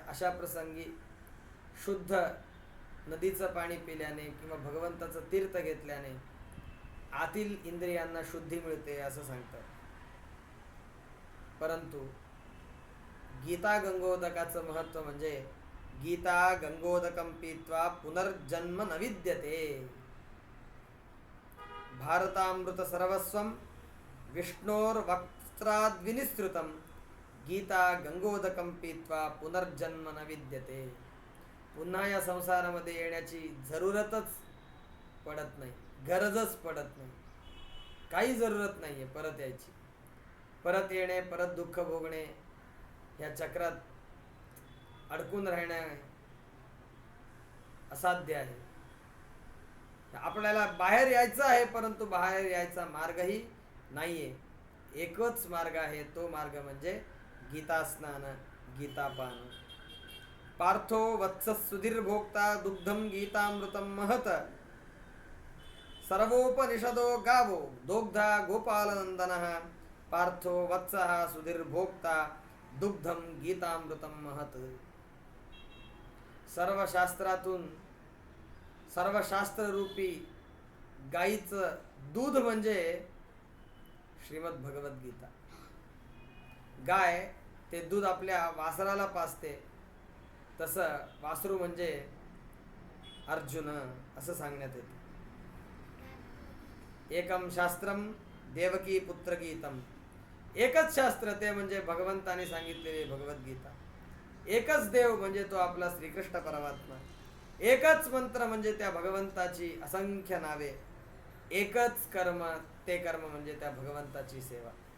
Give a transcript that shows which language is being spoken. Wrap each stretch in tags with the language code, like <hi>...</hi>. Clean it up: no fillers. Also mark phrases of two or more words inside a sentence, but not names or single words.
<mr>अशा प्रसंगी शुद्ध नदीचं पाणी पिल्याने किंवा भगवंताचं तीर्थ घेतल्याने आतील इंद्रियांना शुद्धी मिळते असं सांगतात. परंतु गीता गंगोदकाचं महत्व म्हणजे</mr> <sa>गीता गंगोदकं पीत्वा पुनर्जन्म न विद्यते. भारतामृत सर्वस्वं विष्णोर्वक्त्राद् विनिसृतं गीता गंगोदकं पीत्वा पुनर्जन्म न विद्यते.</sa> <mr>पुन्हा या संसारामध्ये येण्याची जरूरतच पडत नाही, गरजच पडत नाही, काही जरूरत नाही आहे परत यायची. परत येणे, परत दुःख भोगणे, या चक्रात अडकून राहणे असाध्य आहे. आपल्याला बाहेर यायचं आहे, परंतु बाहेर यायचा मार्गही नाहीये. एकच मार्ग आहे, तो मार्ग म्हणजे गीता स्नान, गीतापान.</mr> <sa>पार्थो वत्सः सुधीर्भोक्ता दुग्धम गीतामृतम महत. सर्वोपनिषदो गावो दोग्धा गोपालनंदनः. पार्थो वत्सः सुधीर्भोक्ता दुग्धम गीतामृतम महत.</sa> <mr>सर्व शास्त्रातून सर्व शास्त्ररूपी गाईचं दूध म्हणजे श्रीमद भगवद्गीता. गाय ते दूध आपल्या वासराला पाजते, तसं वासरू म्हणजे अर्जुन असं सांगण्यात येते.</mr> <sa>एकम शास्त्रम देवकी पुत्र गीतम.</sa> <mr>एकच शास्त्र ते म्हणजे भगवंताने सांगितलेले भगवद्गीता. एकच देव म्हणजे तो आपला श्रीकृष्ण परमात्मा. एकच मंत्र म्हणजे त्या भगवंताची असंख्य नावे. एकच कर्म, ते कर्म म्हणजे त्या भगवंताची सेवा.</mr>